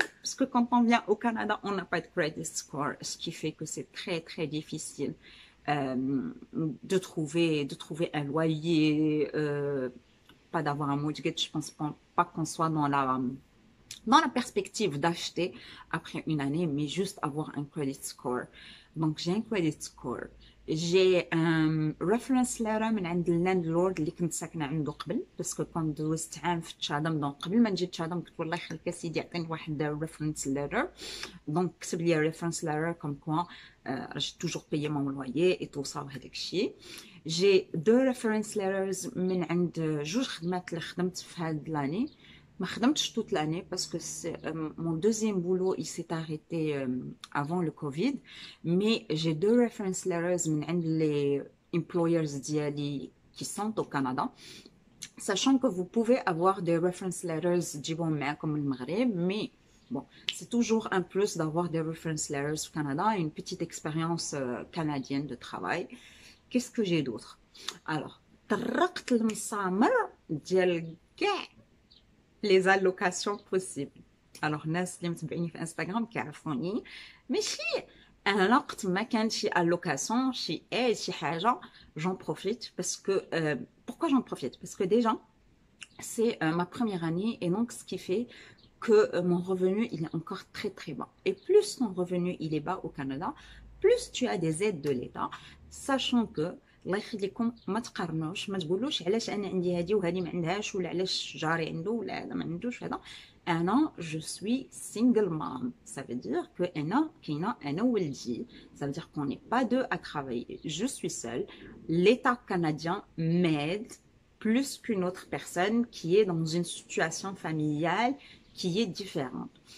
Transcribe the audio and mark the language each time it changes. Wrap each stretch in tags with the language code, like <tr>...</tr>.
<fr>parce que quand on vient au Canada, on n'a pas de credit score, ce qui fait que c'est très, très difficile de trouver un loyer, pas d'avoir un mortgage. Je pense pas qu'on soit dans la perspective d'acheter après une année, mais juste avoir un credit score. Donc, j'ai un credit score. J'ai un reference letter</fr> <ar>من عند اللاندلورد اللي كنت ساكنه عنده قبل، باسكو كنت دوزت عام في تشادم. دونك قبل ما نجي تشادم قلت والله يخليك اسيدي عطيني واحد reference letter. دونك كتب لي</ar> <fr>reference letter comme quoi j'ai toujours payé mon loyer et tout ça</fr> <ar>وهذاك الشيء.</ar> <fr>j'ai deux reference letters</fr> <ar>من عند جوج خدمات اللي خدمت في هاد لاني.</ar> <fr>ما خدمتش toute l'année parce que mon deuxième boulot il s'est arrêté avant le Covid, mais j'ai deux reference letters من عند les employers ديالي qui sont au Canada, sachant que vous pouvez avoir des reference letters</fr> <ar>تجيبهم معاكم من المغرب,</ar> <fr>mais bon, c'est toujours un plus d'avoir des reference letters au Canada, une petite expérience canadienne de travail. Qu'est-ce que j'ai d'autre?</fr> <ar>Alors, طرقت المسامر ديال كاع</ar> <fr>les allocations possibles.</fr> <ar>Alors, الناس اللي متبعيني في انستغرام كيعرفوني ماشي انا وقت ما كانت شي allocation شي حاجه</ar> <fr>j'en profite parce que pourquoi j'en profite? Parce que déjà c'est ma première année et donc ce qui fait que mon revenu il est encore très très bas. Et plus ton revenu il est bas au Canada, plus tu as des aides de l'État, sachant que</fr> <ar>الله يخليكم ما تقارنوش, ما تقولوش علاش انا عندي هذه وهذه ما عندهاش, ولا علاش جاري عنده ولا هذا ما عندوش هذا.</ar> <fr>انا je suis single mom, ça veut dire que</fr> <ar>انا كاينه انا وولدي,</ar> <fr>ça veut dire qu'on n'est pas deux à travailler, je suis seule. L'État canadien m'aide plus qu'une autre personne qui est dans une situation familiale qui est différente.</fr>